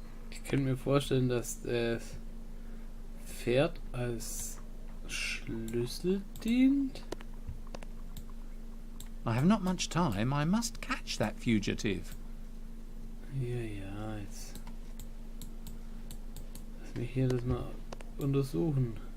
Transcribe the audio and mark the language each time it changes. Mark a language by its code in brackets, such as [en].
[de] Ich könnte mir vorstellen, dass das Pferd als Schlüssel dient. [en] I have not much time. I must catch that fugitive. [de] Ja, jetzt. Lass mich hier das mal untersuchen.